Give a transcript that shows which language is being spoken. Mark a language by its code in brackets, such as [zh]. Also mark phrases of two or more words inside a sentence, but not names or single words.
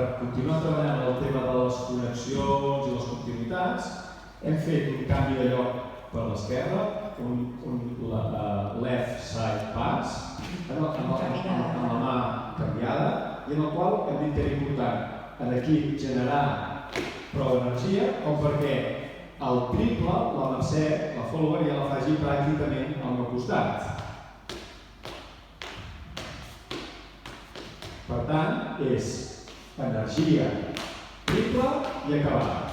[ca] continuar treballant el tema de les connexions i les continuïtats, hem fet un canvi de lloc per l'esquerra, un [en] left side pass, [ca] amb la mà canviada, i en el qual hem dit que era important en aquí generar prou energia, com perquè el triple, la Mercè, la follower, ja la faci pràcticament al meu costat. Per tant, és energia triple i acabar.